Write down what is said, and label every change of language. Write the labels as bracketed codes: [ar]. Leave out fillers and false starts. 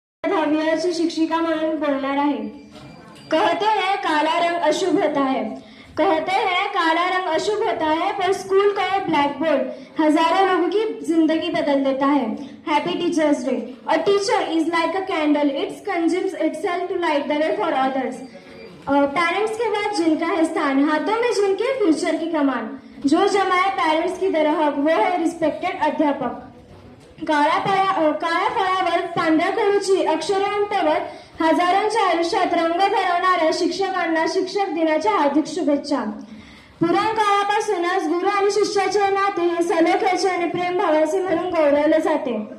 [mr] धावियाची शिक्षिका म्हणून बोलणार आहे। [hi] कहते हैं काला रंग अशुभ होता है, कहते हैं काला रंग अशुभ होता है, पर स्कूल का ये ब्लैक बोर्ड हजारों लोगों की जिंदगी बदल देता है। [en] Happy teachers day. A teacher is like a candle, it's consumes itself to light the way for others. [hi] Parents के बाद जिनका है स्थान, हाथों में जिनके फ्यूचर की कमान, जो जमाए पेरेंट्स की तरह वो है रिस्पेक्टेड अध्यापक। [mr] काळ्या फळावर पांढऱ्या खडूची अक्षरे उमटवत हजारांच्या आयुष्यात रंग भरवणाऱ्या शिक्षकांना शिक्षक दिनाच्या हार्दिक शुभेच्छा। पुराण काळापासूनच गुरु आणि शिष्याचे नाते हे सलोख्याचे आणि प्रेमभावाचे म्हणून गौरवले जाते।